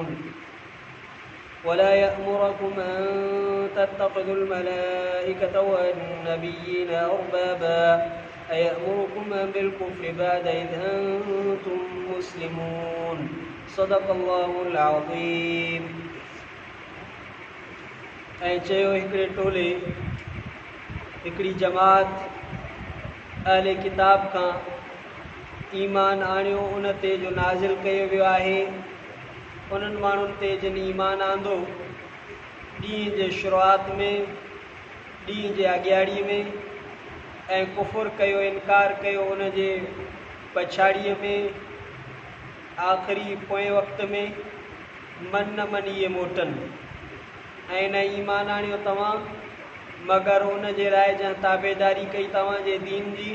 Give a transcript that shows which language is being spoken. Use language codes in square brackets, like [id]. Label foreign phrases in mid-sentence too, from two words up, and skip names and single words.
[ar] ولا يأمركم أن تتخذوا الملائكة والنبيين أربابا أيأمركم بالكفر بعد إذ أنتم مسلمون. صدق الله العظيم. [sd] ऐं चयो हिकिड़े टोले हिकिड़ी जमात अहले किताब खां ईमान आणियो उन ते जो नाज़िल कयो वियो आहे उन्हनि माण्हुनि ते जिन ईमान आंदो ॾींहं जे शुरूआत में ॾींहं जे अॻियाड़ीअ में ऐं कुफुर कयो इनकार कयो उन जे पछाड़ीअ में आख़िरी पोएं वक़्त में मन न मनीअ मोटनि ऐं न ईमान आणियो तव्हां मगर उन जे राय जा ताबेदारी कई तव्हांजे दीन जी।